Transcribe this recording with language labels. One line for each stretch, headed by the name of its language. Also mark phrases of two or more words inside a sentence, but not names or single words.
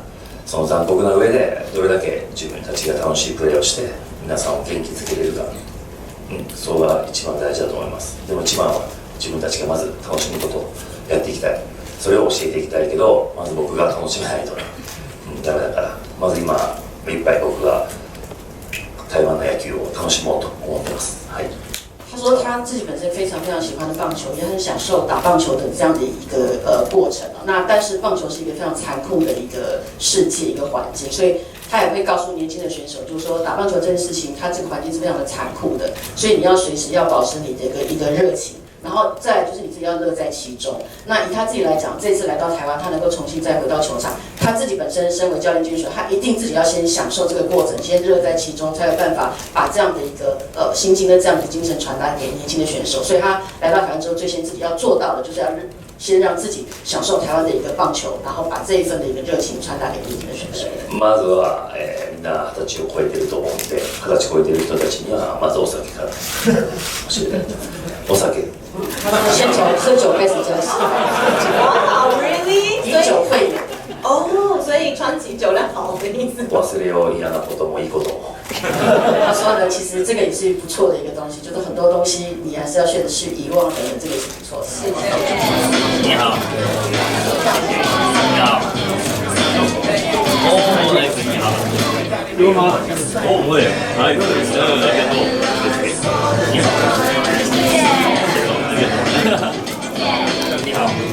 Japanese: その残酷な上でどれだけ自分たちが楽しいプレーをして皆さんを元気づけれるか、それが一番大事だと思います。でも一番は自分たちがまず楽しむことをやっていきたい、それを教えていきたいけどまず僕が楽しめないとね、ダメだからまず今目いっぱい僕が台湾の野球を楽しもうと思ってます。はい。
Chinese: 他说他自己本身非常喜欢的棒球，也很享受打棒球的这样的一个过程。那但是棒球是一个非常残酷的一个世界一个环境，所以他也会告诉年轻的选手，就是说打棒球这件事情，它这个环境是非常的残酷的，所以你要随时要保持你的一个热情。然后再来就是你自己要乐在其中。那以他自己来讲，这次来到台湾，他能够重新再回到球场，他自己本身身为教练兼选手，他一定自己要先享受这个过程，先乐在其中，才有办法把这样的一个心境跟这样的精神传达给年轻的选手。所以他来到台湾之后，最先自己要做到的，就是要先让自己享受台湾的一个棒球，然后把这一份的一个热情传达给年轻的选手。
Japanese: まずは、みんな20歳を超えてると思うんで、20歳超えてる人たちにはまずお酒から教えたいと。お酒。
Chinese: 先从喝酒开始教起。
English: 哇 ，really？
Chinese: 以酒会友。哦，所以川崎酒量好的意思。
Japanese: 忘れよう嫌なこともいいことも。
Chinese: 他说呢，其实这个也是不错的一个东西，就是很多东西你还是要学的去遗忘等等，这个也是不错的。你好。你好。你好。有吗？会。
Japanese: はい。ありがとう。
Chinese: 你好。你好。